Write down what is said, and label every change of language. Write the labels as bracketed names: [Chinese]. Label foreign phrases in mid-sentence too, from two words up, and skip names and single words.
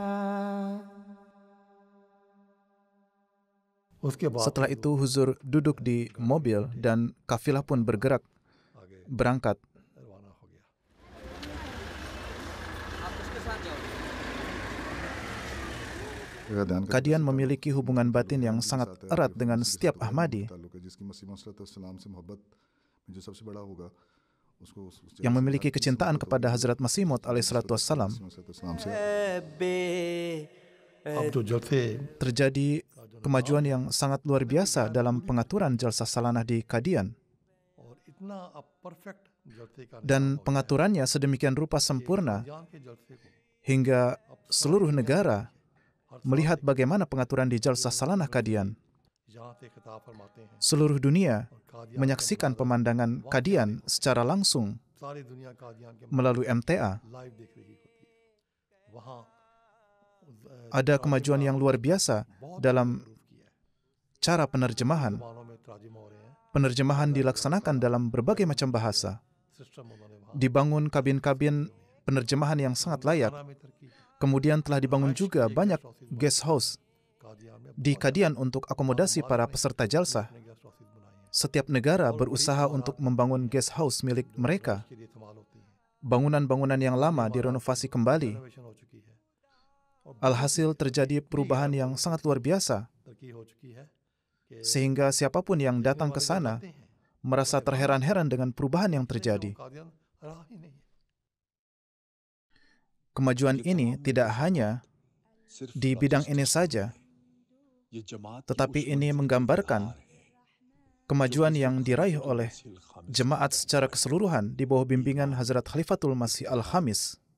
[Urdu] اس کے بعد [Indonesian] Setelah itu Huzur duduk di mobil dan kafilah pun bergerak berangkat. [Urdu] روانہ ہو گیا. [Indonesian] Qadian memiliki hubungan batin yang sangat erat dengan setiap Ahmadi. Yang memiliki kecintaan kepada Hazrat Masih Maud [Arabic] عليه الصلاة والسلام. [Urdu] اب جو جلسے [Indonesian] Terjadi kemajuan yang sangat luar biasa dalam pengaturan jalsah salanah di Qadian. [Urdu] اور اتنا اب پرفیکٹ جلسے کا [Indonesian] Dan pengaturannya sedemikian rupa sempurna [Urdu] جان کے جلسے کو [Indonesian] hingga seluruh negara melihat bagaimana pengaturan di jalsah salanah Qadian. [Urdu] یہاں سے خطاب فرماتے ہیں [Indonesian] Seluruh dunia menyaksikan pemandangan Qadian secara langsung [Urdu] ساری دنیا قادیان کے [Indonesian] melalui MTA. [Urdu] لائیو دیکھ رہی ہوتی ہے۔ وہاں [Indonesian] Ada kemajuan yang luar biasa dalam cara penerjemahan. [Urdu] مانوں میں ترجمہ ہو رہے ہیں. [Indonesian] Penerjemahan dilaksanakan dalam berbagai macam bahasa. [Urdu] سسٹم انہوں نے وہاں [Indonesian] Dibangun kabin-kabin penerjemahan yang sangat layak. [Urdu] میں ترقی کی. [Indonesian] Kemudian telah dibangun juga banyak [English] guest house [Urdu] قادیان میں [Indonesian] di Qadian untuk akomodasi para peserta jalsah. [Urdu] اپنے [English] guest houses [Urdu] بنائے ہیں. [Indonesian] Setiap negara berusaha untuk membangun [English] guest house [Indonesian] milik mereka. [Urdu] کے لیے استعمال ہوتی ہیں. [Indonesian] Bangunan-bangunan yang lama direnovasi kembali. [Urdu] رینوویشن ہو چکی ہے اور [Indonesian] Alhasil terjadi perubahan yang sangat luar biasa, [Urdu] ترقی ہو چکی ہے کہ [Indonesian] sehingga siapapun yang datang ke sana [Urdu] جاتے ہیں [Indonesian] merasa terheran-heran dengan perubahan yang terjadi. [Urdu] قادیان رہا ہی نہیں ہے. [Indonesian] Kemajuan ini tidak hanya di bidang ini saja, tetapi ini menggambarkan kemajuan yang diraih oleh jemaat secara keseluruhan di bawah bimbingan Hazrat Khalifatul Masih Al-Khamis.